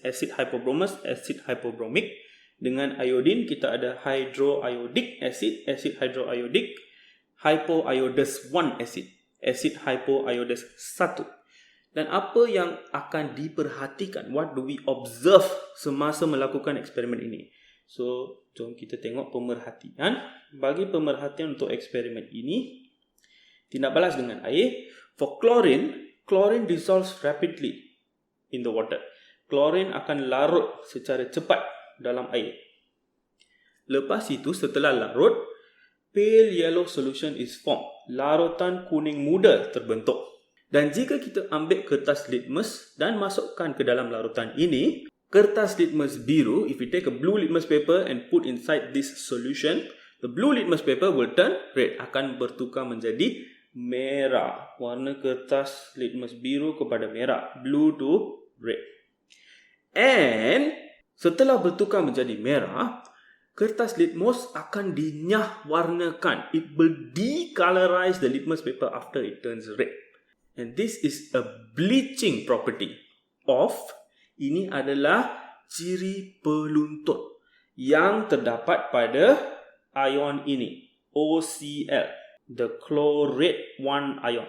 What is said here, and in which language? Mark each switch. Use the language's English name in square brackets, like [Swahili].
[English] Acid hypobromous, acid hypobromic. [Malay] Dengan iodine kita ada [English] hydroiodic acid, acid hydroiodic, hypoiodous 1 acid, acid hypoiodous 1. [Malay] Dan apa yang akan diperhatikan? [English] What do we observe [Malay] semasa melakukan eksperimen ini? So, jom kita tengok pemerhatian. Bagi pemerhatian untuk eksperimen ini, tindak balas dengan air. [English] For chlorine, chlorine dissolves rapidly in the water. [Malay] Chlorine akan larut secara cepat dalam air. Lepas itu, setelah larut, [English] pale yellow solution is formed. [Malay] Larutan kuning muda terbentuk. Dan jika kita ambil kertas litmus dan masukkan ke dalam larutan ini, kertas litmus biru, [English] if we take a blue litmus paper and put inside this solution, the blue litmus paper will turn red, [Malay] akan bertukar menjadi merah. Warna kertas litmus biru kepada merah, [English] blue to red. [Malay] And setelah bertukar menjadi merah, kertas litmus akan dinyah warnakan. [English] It will decolorize the litmus paper after it turns red. And this is a bleaching property of, [Malay] ini adalah ciri peluntut yang terdapat pada ion ini, OCl, [English] the chlorate 1 ion.